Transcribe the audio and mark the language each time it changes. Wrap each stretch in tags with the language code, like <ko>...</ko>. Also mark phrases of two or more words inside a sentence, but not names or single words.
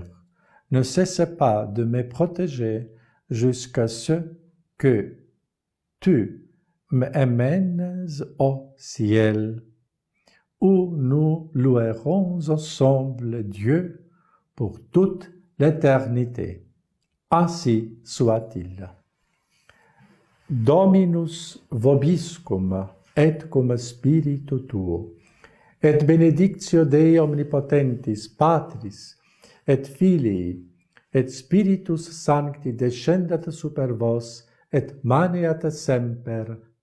<fr>Ne cesse pas de me protéger jusqu'à ce que tu m'amènes au ciel, où nous louerons ensemble Dieu pour toute l'éternité. Ainsi soit-il.</fr> <la>Dominus vobiscum et cum spiritu tuo, et benedictio Dei omnipotentis, Patris, et Filii, et Spiritus Sancti descendat super vos, et maneat semper.</la>